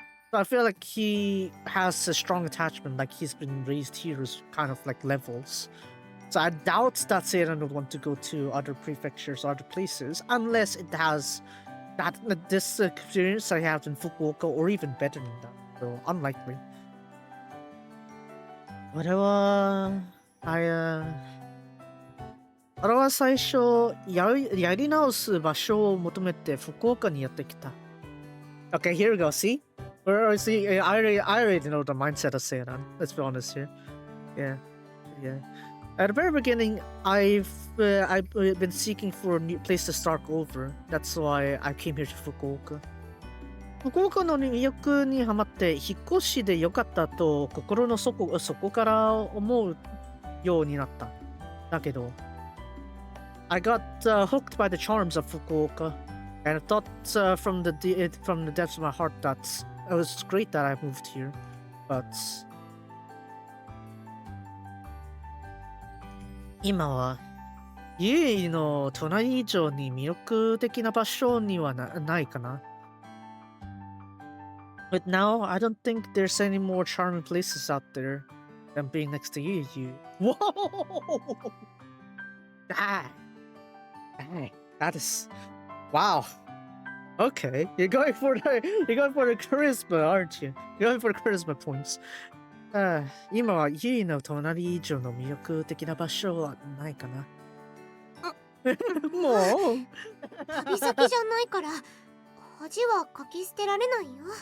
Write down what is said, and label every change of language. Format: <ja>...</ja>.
<en>So I feel like he has a strong attachment, like he's been raised here as kind of like levels. So I doubt that Seiran would want to go to other prefectures or other places unless it has this experience I have in Fukuoka or even better than that. So unlikely.</en> <ja>俺は最初やり直す場所を求めて福岡にやってきた。</ja> <en>Okay, here we go. See? I already know the mindset of Seiran. Let's be honest here. Yeah. At the very beginning, I've been seeking for a new place to start over. That's why I came here to Fukuoka.</en> <ja>福岡の魅力にハマって引っ越しで良かったと心の底から思うようになった。だけど</ja> <en>I got hooked by the charms of Fukuoka, and I thought from the depths of my heart that it was great that I moved here. But</en> <ja>今はユイの隣以上に魅力的な場所にはないかな。</ja> <en>But now I don't think there's any more charming places out there than being next to you. Whoa! Dang, that is wow. Okay, you're going for the charisma, aren't you? You're going for the charisma points.</en> <ja>今はユイの隣以上の魅力的な場所はないかな。もう旅先じゃないから恥はかき捨てられないよ。</ja>